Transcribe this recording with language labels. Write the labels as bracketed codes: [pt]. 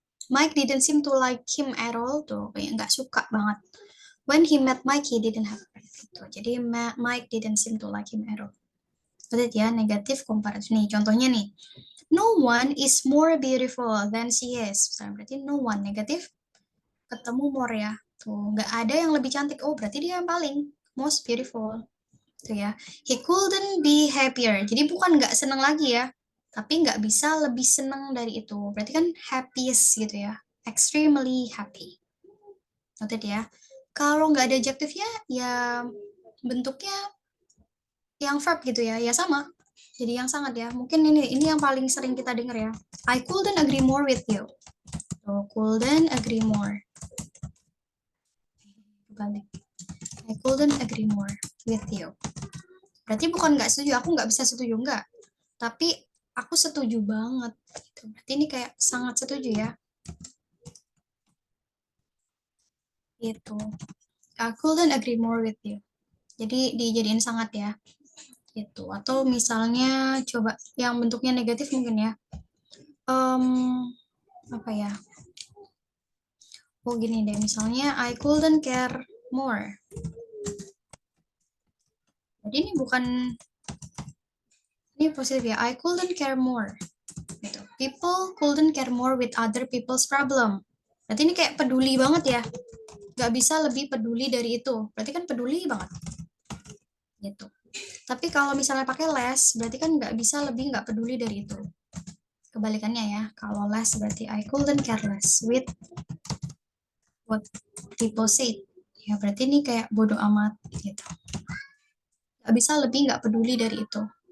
[en] Mike didn't seem to like him at all, [id] tuh kayak nggak suka banget. [en] When he met Mike, he didn't have a friend. [id] Gitu. Jadi [en] Mike didn't seem to like him at all. [id] Lihat ya, negatif komparatif. Nih, contohnya nih. [en] No one is more beautiful than she is. [id] Berarti no one, negatif. Ketemu more ya. Tuh, nggak ada yang lebih cantik. Oh, berarti dia yang paling. [en] Most beautiful. [id] Tuh ya. [en] He couldn't be happier. [id] Jadi bukan nggak seneng lagi ya. Tapi nggak bisa lebih seneng dari itu. Berarti kan happiest gitu ya. [en] Extremely happy. [id] Noted ya. Kalau nggak ada adjektifnya, ya bentuknya yang verb gitu ya, ya sama. Jadi yang sangat ya. Mungkin ini yang paling sering kita dengar ya. [en] I couldn't agree more with you. So, couldn't agree more. [id] balik. [en] I couldn't agree more with you. [id] Berarti bukan nggak setuju, aku nggak bisa setuju, nggak. Tapi aku setuju banget. Gitu. Berarti ini kayak sangat setuju ya. Gitu. [en] I couldn't agree more with you. [id] Jadi dijadiin sangat ya. Gitu. Atau misalnya coba yang bentuknya negatif mungkin ya. Apa ya? Oh gini deh, misalnya [en] I couldn't care more. [id] Jadi ini bukan, ini positif ya. [en] I couldn't care more. [id] Gitu. [en] People couldn't care more with other people's problem. [id] Berarti ini kayak peduli banget ya. Gak bisa lebih peduli dari itu. Berarti kan peduli banget. Gitu. Tapi kalau misalnya pakai less, berarti kan nggak bisa lebih nggak peduli dari itu. Kebalikannya ya. Kalau less berarti [en] I couldn't care less with what people say. [id] Ya berarti ini kayak bodoh amat gitu. Nggak bisa lebih nggak peduli dari itu.